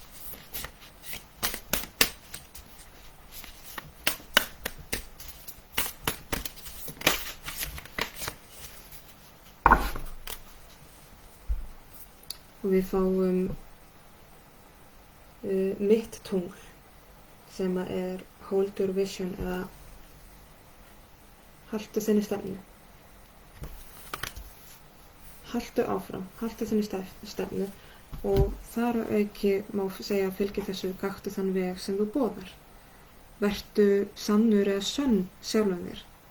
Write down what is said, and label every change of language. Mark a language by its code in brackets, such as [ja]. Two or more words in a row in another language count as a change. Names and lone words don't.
[is] Og við fáum mitt tungl sem er [en] hold your vision [is] eða haltu þinni stefnu. Haltu áfram, haltu þinni stefnu og þar að auki má segja að fylgi þessu gaktu þann veg sem þú boðar. Vertu sannur eða sönn sjálfum þér.